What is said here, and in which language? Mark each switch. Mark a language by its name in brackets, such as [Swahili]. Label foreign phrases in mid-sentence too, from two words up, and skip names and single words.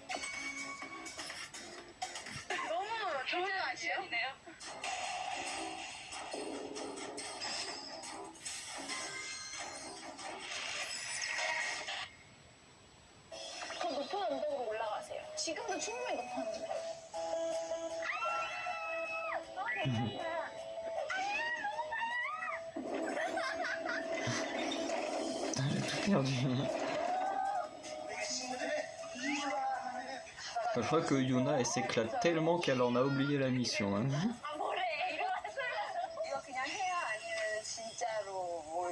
[Korean] 너무 좋은 아이디어네요. 더 높은 언덕으로 올라가세요. 지금도 충분히 높았는데. [French] Je crois que Yuna elle s'éclate tellement qu'elle en a oublié la mission. Hein. [Korean] 아 뭐래 이거 이거 그냥 해야 아니면 진짜로 뭘.